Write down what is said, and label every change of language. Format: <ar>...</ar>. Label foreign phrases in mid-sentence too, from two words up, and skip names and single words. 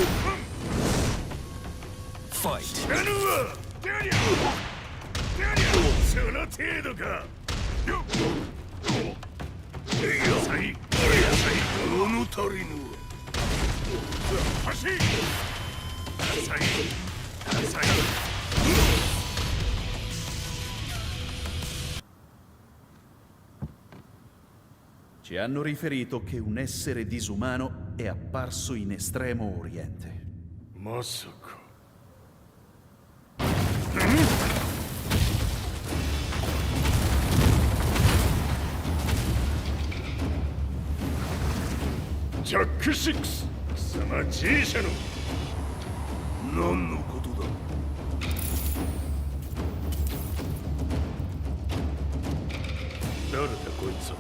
<ja>その程度か。物足りぬ。走り。</ja> <it>Ci hanno riferito che un essere disumano è apparso in Estremo Oriente.</it> <ja>まさか。ジャック6、貴様 G 社の何のことだ。誰だこいつは。</ja>